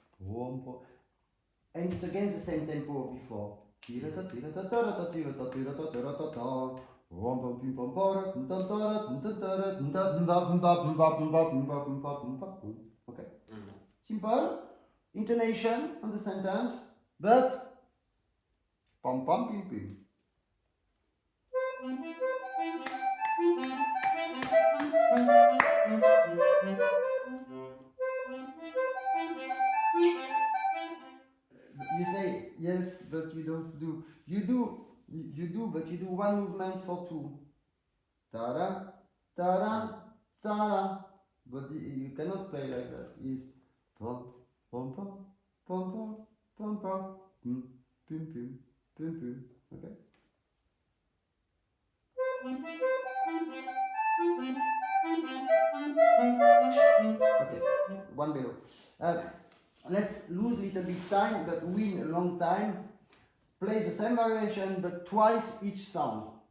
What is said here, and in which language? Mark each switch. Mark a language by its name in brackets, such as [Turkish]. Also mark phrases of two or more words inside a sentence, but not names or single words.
[English] And it's again the same tempo of before. Okay. Simple intonation on the sentence, but pom pom pim pim. You say yes, but you don't do. You do, but you do one movement for two. Ta-da, ta-da, ta-da. But you cannot play like that. It's pom pom pom pom pom pom pom pim pim pim pim pim. Okay. Okay. One below. Let's lose a little bit time, but win a long time. Play the same variation, but twice each sound.